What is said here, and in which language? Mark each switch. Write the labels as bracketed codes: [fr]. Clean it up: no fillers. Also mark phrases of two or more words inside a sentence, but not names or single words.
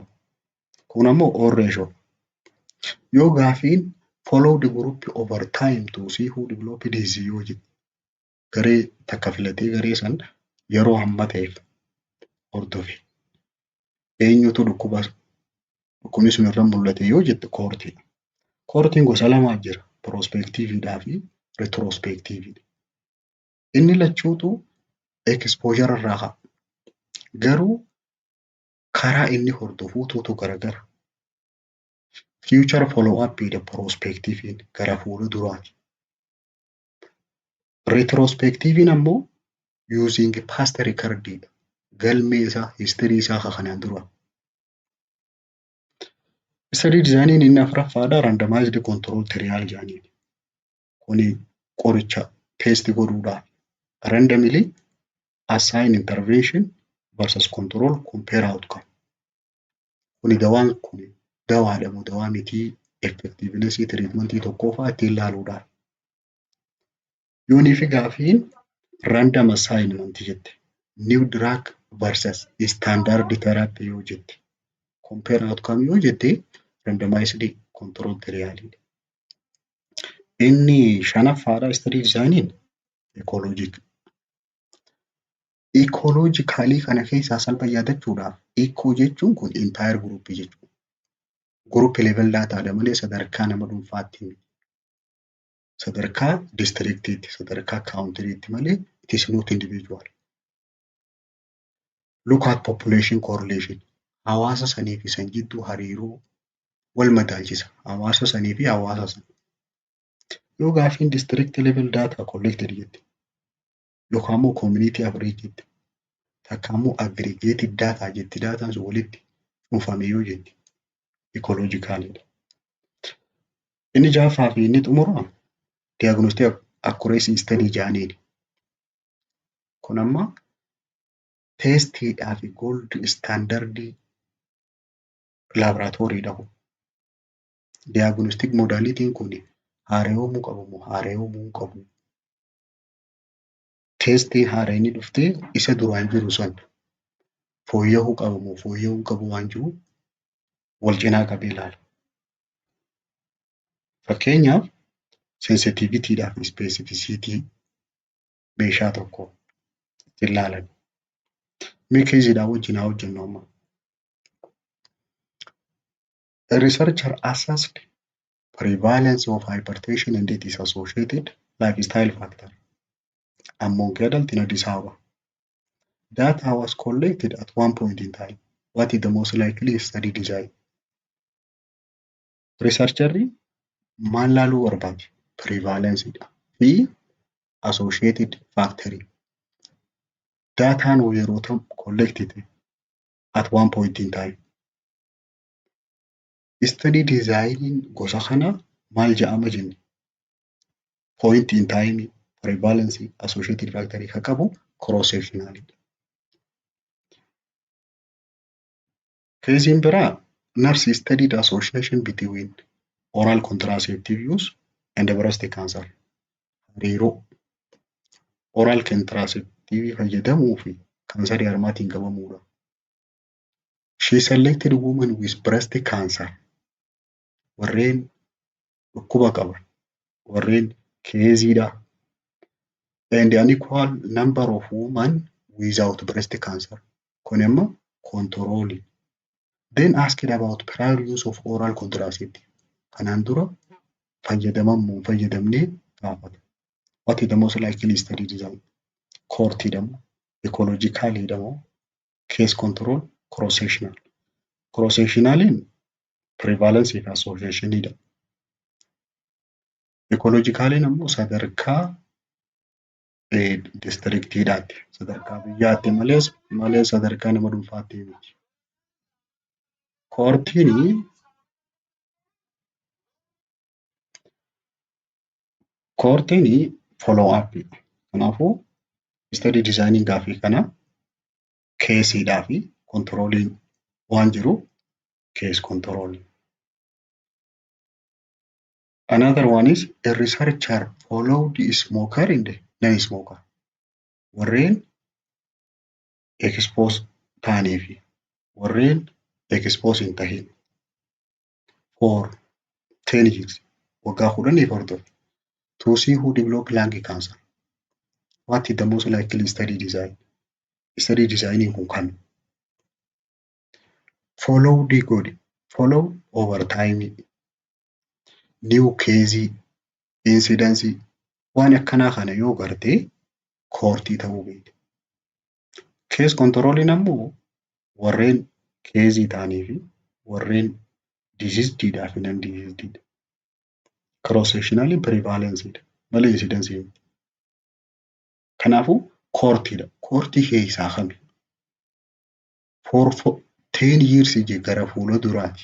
[om] Kun ammoo [en] odd ratio. [om] Yoo gaafiin [en] follow the group over time to see who develop disease [om] yoo jette garee takka filatee garee san yeroo hamma ta'eef hordofe. eenyutu dhukkubni sun irra mul'ate yoo jette koortiidha. Koortiin gosa lamaa jira. Piroospektiiviidhaa fi reetiroospektiiviidha. Inni lachuutu ekspoozara irraa ka'a. Garuu karaa inni hordofuutu garagara. [en] Future follow up'idha [om] piroospektiiviin gara fuulduraati. Reetiroospektiiviin ammoo [en] using past record'idha. [om] Galmee isaa, history isaa kanaan dura. [en] Study dizaayiniin [om] inni afuraffaadha [en] randomized control trial [om] jedhaniin. Kuni qoricha test godhuudhaaf [en] randomly assign intervention versus control compare outcome. [om] Kuni dawaan kun dawaadha moo dawaa mitii [en] effectiveness treatmentii [om] tokkoffaa ittiin ilaaluudhaaf. Yoonii fi gaafiin [en] random assignment [om] jette. [en] New drug versus standard therapy [om] yoo jette. [en] Compare outcome [om] yoo jette [en] randomized control trialidha. [om] Inni shanaffaadha [en] study dizaayiniin ecologic. [om] Ecologically kana keessaa salpha yaadachuudhaaf eco jechuun kun [en] entire group [om] jechuudha. [en] Group level dataadha [om] malee sadarkaa nama dhuunfaatti sadarkaa districtiitti sadarkaa countryitti malee [en] it is not individual. Look at population correlation. [om] Hawaasa sanii fi san jidduu hariiroo wal madaalchisa. Hawaasa sanii fi hawaasa sana. Yoo gaafiin [en] district level data collected [om] jette yookaan immoo [en] community average [om] jette takka immoo [en] aggregated data [om] jetti daataan sun walitti cuunfame yoo jette ecologicalidha. Inni jaaffaa fi inni xumuraa [en] diagnostic accuracy study [om] jedhaniini. Kun amma testiidhaa fi [en] gold standardii [om] laaboraatooriidha. [en] Diagnostic modalitiin [om] kun haareewwamuu qabu moo haareewwamuu hin qabu. Testii haareenii dhuftee isa duraan jiru san fooyya'uu qabu moo fooyya'uu hin qabu waan jiru wal cinaa qabee ilaala. Fakkeenyaaf sensitiivitiidhaa fi ispeesifisiitii meeshaa tokkoo ittiin ilaalan. Mee keessiidhaa wajjin haa hojjennu amma. [en] A researcher assessed prevalence of hypertension and it is associated lifestyle factor among adults in Addis Ababa. Data was collected at one point in time. What is the most likely study design? [om] Researcherri maal laaluu barbaade? Prevalenceidha fi [en] associated factor. [om] Dataan yeroo ta'u [en] collected at one point in time. Study design [om] gosa kana maal jedhama jenne? [en] Point in time, prevalence, associated factor [om] ka qabu [en] cross sectionalidha. [om] Keessiin biraa [en] nurse studied association between oral contraceptive use and breast cancer. [om] Hariiroo [en] oral contraceptive [om] fayyadamuu fi kaansarii harmaatiin qabamuudha. [en] She selected women with breast cancer. [om] Warreen dhukkuba qaban, warreen keessiidha. [en] And an equal number of women without breast cancer. [om] Kun immoo control. [en] Then asked about prior use of oral contraceptive. [om] Kanaan dura fayyadamamuu fayyadamnee gaafata. [en] What is the most likely study design? [om] Coortiidha moo ecologicalidha moo [en] case control cross sectional. [om] Cross sectionaliin prevalence fi associationidha. Ecologicaliin ammoo sadarkaa districtiidhaatti sadarkaa biyyaatti malee sadarkaa nama dhuunfaatti miti. Koortiin [en] follow up. [om] Kanaafuu [en] study designing [om] gaafii kana keessiidhaa fi controlling waan jiru [en] case control. Another one is a researcher followed the smoker and the non-smoker. [om] Warreen expose ta'anii fi warreen expose hin tahin [en] for 10 years [om] waggaa 10 hordofe [en] to see who develop lung cancer. What is the most likely study design? Study designing kun kan follow over time, new case, incidence, [om] waan akkanaa kana yoo garte koortii ta'uu beekti. Case controlling ammoo warreen keezii ta'anii fi warreen diseasedidhaa fi non-diseasedidha. Cross-sectionally prevalenceidha malee incidence miti. Kanaafuu koortiidha. Koortii keessaa kami? [en] For 10 years [om] gara fuula duraati.